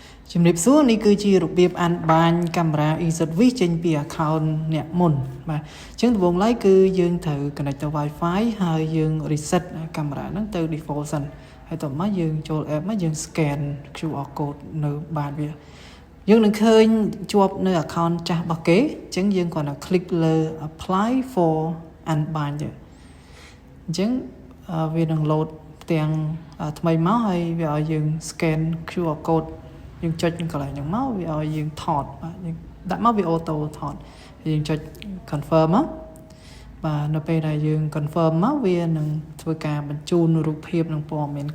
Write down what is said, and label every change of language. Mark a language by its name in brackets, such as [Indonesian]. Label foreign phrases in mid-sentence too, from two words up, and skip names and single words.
[Khmer] ជំរាបសួរនេះគឺជារបៀបអានបាញកាមេរ៉ា EZV ចេញពី account អ្នកមុនបាទអញ្ចឹងដំបូងឡើយគឺយើងត្រូវ connect ទៅ Wi-Fi ហើយយើង reset កាមេរ៉ាហ្នឹងទៅ default សិនហើយតោះមកយើងចូល app មកយើង [English] scan QR code [Khmer] នៅបាតវាយើងនឹងឃើញជាប់នៅ account ចាស់របស់គេអញ្ចឹងយើងគ្រាន់តែ click លើ [English] apply for unbind [Khmer] ទៅអញ្ចឹងវា នឹង load ទាំងថ្មីមកហើយវាឲ្យយើង [English] scan QR code [Khmer] យើងចុចកន្លែងហ្នឹងមកវាឲ្យយើងថតបាទយើងដាក់មកវាអូតូថតយើងចុច confirm មកបាទនៅពេលដែលយើង confirm មកវានឹងធ្វើការបញ្ជូនរូបភាពនិងព័ត៌មានកា